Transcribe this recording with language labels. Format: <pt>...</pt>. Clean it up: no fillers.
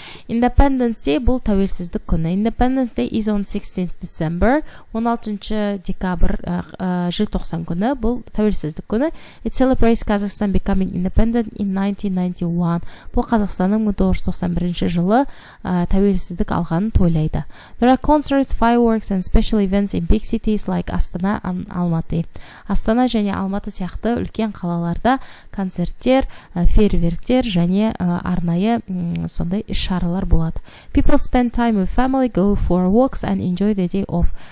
<kk>Independence Day бұл тәуелсіздік күні.</kk> <en>Independence Day is on 16th December.</en> <kk>16 декабрь желтоқсан күні бұл тәуелсіздік күні.</kk> <en>It celebrates Kazakhstan becoming independent in 1991.</en> <kk>Бұл Қазақстанның 1991 жылы тәуелсіздік алғанын тойлайды.</kk> <en>There are concerts, fireworks and special events in big cities like Астана and Алматы.</en> <kk>Астана және Алматы сияқты үлкен қалаларда концерттер, фейерверктер және арнайы сондай шаралар болады.</kk> <en>People spend time with family, go for walks and enjoy the day off.</en>